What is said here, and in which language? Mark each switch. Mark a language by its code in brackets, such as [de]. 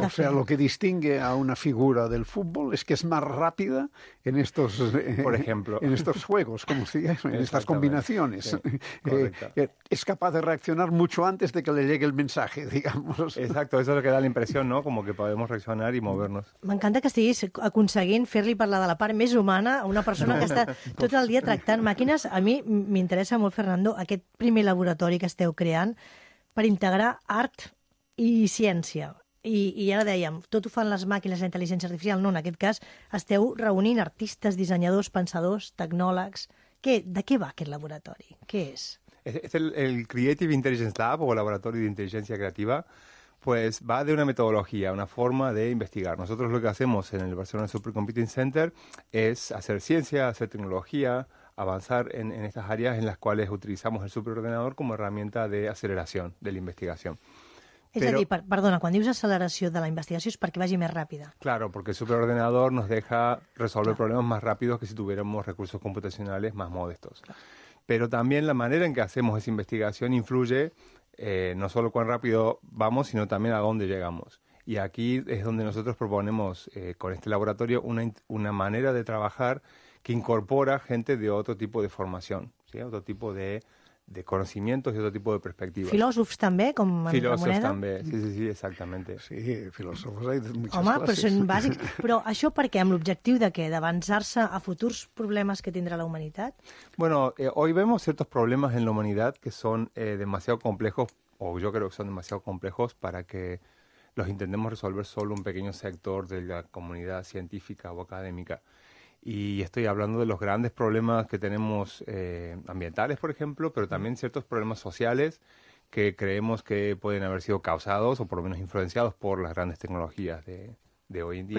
[es] O sea, lo que distingue a una figura del fútbol es que es más rápida en estos, por ejemplo, en estos juegos, como se llama, en estas combinaciones. Sí, es capaz de reaccionar mucho antes de que le llegue el mensaje, digamos. Exacto, eso es lo que da la impresión, ¿no? Como que podemos reaccionar y movernos. [ca] M'encanta que estiguis aconseguint fer-li parlar de la part més humana a una persona que està tot el dia tractant màquines. A mi m'interessa molt, Fernando, aquest primer laboratori que esteu creant per integrar art i ciència. I ara dèiem, tot ho fan les màquines, la intel·ligència artificial. No, en aquest cas esteu reunint artistes, dissenyadors, pensadors, tecnòlegs, De què va aquest laboratori? Què és? És el Creative Intelligence Lab o Laboratori d'Intel·ligència Creativa. [es] Pues va de una metodología, una forma de investigar. Nosotros lo que hacemos en el Barcelona Supercomputing Center es hacer ciencia, hacer tecnología, avanzar en estas áreas en las cuales utilizamos el superordenador como herramienta de aceleración de la investigación. [ca] Perdona, quan dius acceleració de la investigació és perquè vagi més ràpida. [es] Claro, porque el superordenador nos deja resolver problemas más rápidos que si tuviéramos recursos computacionales más modestos. Claro. Pero también la manera en que hacemos esa investigación influye no solo cuán rápido vamos, sino también a dónde llegamos. Y aquí es donde nosotros proponemos con este laboratorio una manera de trabajar que incorpora gente de otro tipo de formación, ¿sí? Otro tipo de conocimientos y otro tipo de perspectivas. [ca] Filòsofs també, com en filòsofs Ramoneda? Filòsofs també, sí, exactament. Sí, filòsofs hi ha moltes classes. Home, però són bàsics. Però això per què? Amb l'objectiu de què? D'avançar-se a futurs problemes que tindrà la humanitat? [es] Bueno, hoy vemos ciertos problemas en la humanidad que son demasiado complejos, o yo creo que son demasiado complejos para que los intentemos resolver solo un pequeño sector de la comunidad científica o académica. Y estoy hablando de los grandes problemas que tenemos ambientales, por ejemplo, pero también ciertos problemas sociales que creemos que pueden haber sido causados o por lo menos influenciados por las grandes tecnologías de hoy en día.